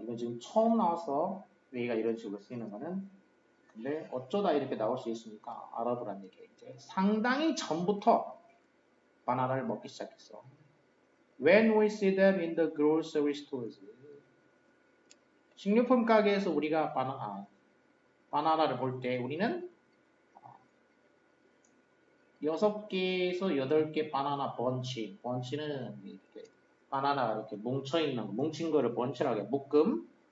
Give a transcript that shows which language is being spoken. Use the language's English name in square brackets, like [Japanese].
[Korean] 이건 지금 처음 나와서 way가 이런 식으로 쓰이는 거는 근데 어쩌다 이렇게 나올 수 있으니까 알아보란 얘기야. 이제 상당히 전부터 바나나를 먹기 시작했어. [English] When we see them in the grocery stores. [Korean] 식료품 가게에서 우리가 바나나를 볼 때 우리는 6개에서 8개 바나나 번치는 이렇게 바나나가 이렇게 뭉친 거를 번치라고 해. 묶음.